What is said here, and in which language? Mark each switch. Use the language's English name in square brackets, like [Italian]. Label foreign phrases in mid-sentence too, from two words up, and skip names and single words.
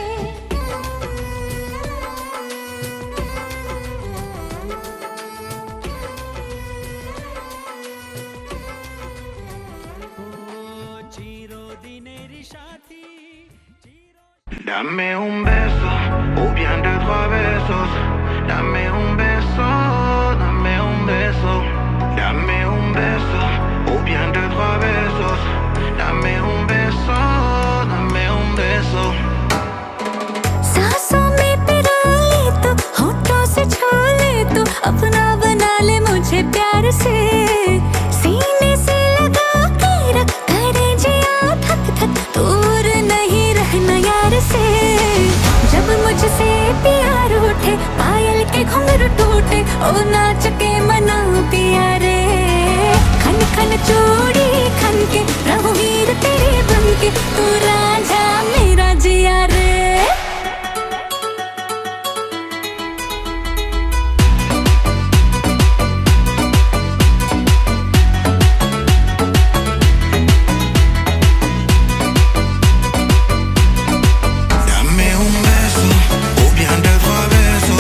[Bangla] চিরদিনেরই সাথী। [Spanish] Dame un beso, o bien de trois besos. Dame un beso, dame un beso. Dame un beso, o bien de trois besos. Dame un beso, dame un beso. [Hindi] सांसों में पिरो ले तो, होठों से छू ले तो, अपना बना ले मुझे प्यार से। सीने से लगा के रख, करे जिया थक थक, दूर नहीं रहना यार से। जब मुझसे प्यार उठे, पायल के घुंघरू टूटे, ओ नाच के मना पिया रे। खन खन चूड़ी खन के रहूं हीर तेरे बन के, तू राजा मेरा जिया रे। [Spanish] Dame un beso, o bien de trois besos.